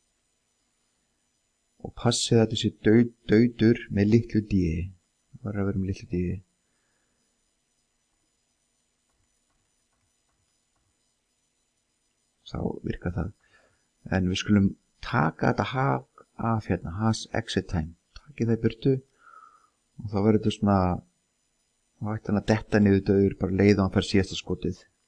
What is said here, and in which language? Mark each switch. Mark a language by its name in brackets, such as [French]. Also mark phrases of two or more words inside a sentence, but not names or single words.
[Icelandic] Og passið að þessi dauður með litlu d. Það var að vera með litlu d. Þá virkar það. En við skulum taka þetta af hérna, [English] has exit time. [Icelandic] Takið það í burtu og þá verður þetta svona og hætti hann að detta niður dauður bara leið og hann fær síðasta skotið.